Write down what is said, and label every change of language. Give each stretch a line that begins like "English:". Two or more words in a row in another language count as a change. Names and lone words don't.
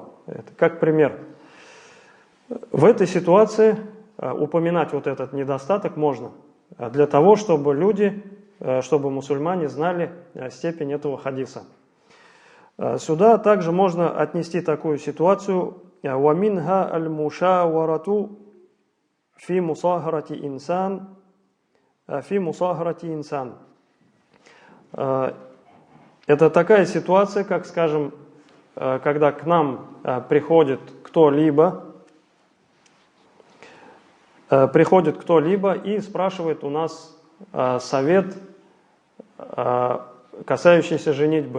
Russian: Это как пример. В этой ситуации упоминать вот этот недостаток можно, для того, чтобы люди, чтобы мусульмане знали степень этого хадиса. Сюда также можно отнести такую ситуацию.
Arabic: وَمِنْهَا الْمُشَاوَرَةُ فِي مُصَاهَرَةِ إِنسَانٍ.
Russian: Это такая ситуация, как, скажем, когда к нам приходит кто-либо и спрашивает у нас совет, касающийся женитьбы.